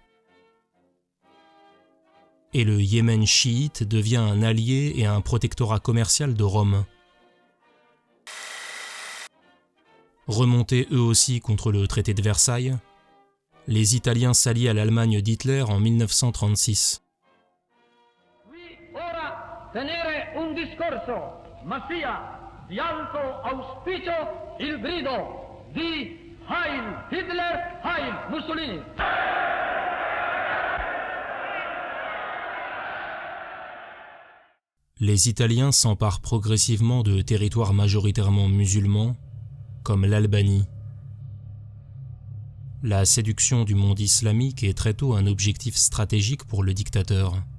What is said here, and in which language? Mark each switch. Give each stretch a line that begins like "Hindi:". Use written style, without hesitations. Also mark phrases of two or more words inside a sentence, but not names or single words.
French: Et le Yémen chiite devient un allié et un protectorat commercial de Rome. Remontés eux aussi contre le traité de Versailles, les Italiens s'allient à l'Allemagne d'Hitler en 1936.
Italian: Tenere un discorso, ma sia di alto auspicio il grido di Heil Hitler, Heil Mussolini.
French: Les Italiens s'emparent progressivement de territoires majoritairement musulmans, comme l'Albanie. La séduction du monde islamique est très tôt un objectif stratégique pour le dictateur.